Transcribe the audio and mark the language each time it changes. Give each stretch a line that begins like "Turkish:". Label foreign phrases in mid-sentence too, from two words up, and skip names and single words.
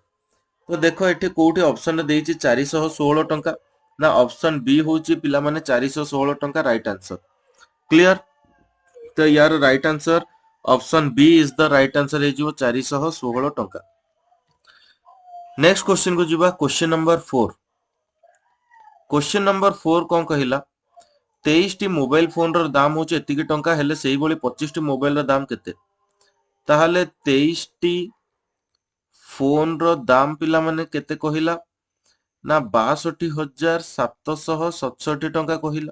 Odia: ତ ଦେଖ ଏଠି କୋଉଠି ଅପସନ ଦେଇଛି 416 ଟଙ୍କା ନା
English: option B
Odia: ହଉଛି ପିଲାମାନେ 416 ଟଙ୍କା
English: right answer.
Odia: କ୍ଲିୟର?
English: ତ ୟାର right answer option B is the right answer ହେଇଯିବ 416 ଟଙ୍କା। next question को ଯିବା। question number 4. question number 4 କଣ କହିଲା?
Odia: 23ଟି
English: mobile phone
Odia: ର ଦାମ ହଉଛି ଏତିକି ଟଙ୍କା, ହେଲେ ସେଇଭଳି 25ଟି ମୋବାଇଲ ର ଦାମ କେତେ? ତାହେଲେ 23ଟି ଫୋନ ର ଦାମ ପିଲାମାନେ କେତେ କହିଲା ନା 62,767 ଟଙ୍କା କହିଲା।